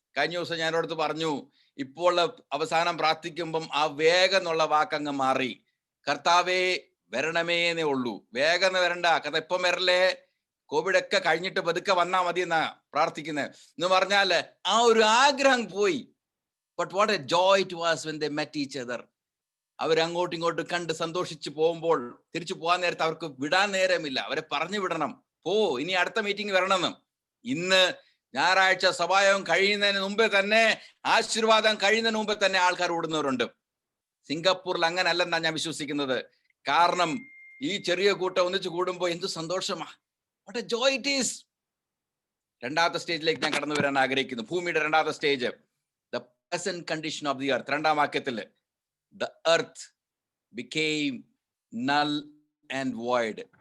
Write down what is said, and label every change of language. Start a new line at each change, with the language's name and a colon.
Malayalam: കഴിഞ്ഞ ദിവസം ഞാൻ അടുത്ത് പറഞ്ഞു, ഇപ്പോൾ അവസാനം പ്രാർത്ഥിക്കുമ്പം ആ വേഗം എന്നുള്ള വാക്കങ്ങ് മാറി. കർത്താവേ വരണമേന്നേ ഉള്ളൂ, വേഗം വരണ്ട. കാരണം ഇപ്പം വരല്ലേ, കോവിഡ് ഒക്കെ കഴിഞ്ഞിട്ട് പതുക്കെ വന്നാ മതി എന്നാ പ്രാർത്ഥിക്കുന്നത് എന്ന് പറഞ്ഞാല് ആ ഒരു ആഗ്രഹം പോയി.
English: But what a joy it was when they met each other.
Malayalam: അവർ അങ്ങോട്ടും ഇങ്ങോട്ടും കണ്ട് സന്തോഷിച്ച് പോകുമ്പോൾ തിരിച്ചു പോകാൻ നേരത്തെ അവർക്ക് വിടാൻ നേരമില്ല. അവരെ പറഞ്ഞു വിടണം, ഇനി അടുത്ത മീറ്റിംഗ് വരണമെന്ന്. ഇന്ന് ഞായറാഴ്ച സഭായോഗം കഴിയുന്നതിന് മുമ്പേ തന്നെ, ആശീർവാദം കഴിയുന്നതിന് മുമ്പേ തന്നെ ആൾക്കാർ ഓടുന്നവരുണ്ട്. സിംഗപ്പൂരിൽ അങ്ങനെ അല്ലെന്നാ ഞാൻ വിശ്വസിക്കുന്നത്. കാരണം ഈ ചെറിയ കൂട്ടം ഒന്നിച്ച് കൂടുമ്പോൾ എന്ത് സന്തോഷമാ.
English: What a joy it is.
Malayalam: രണ്ടാമത്തെ സ്റ്റേജിലേക്ക് ഞാൻ കടന്നു വരാൻ ആഗ്രഹിക്കുന്നു. ഭൂമിയുടെ രണ്ടാമത്തെ stage,
English: the present condition of the earth.
Malayalam: രണ്ടാം വാക്യത്തില്
English: the earth became null and void.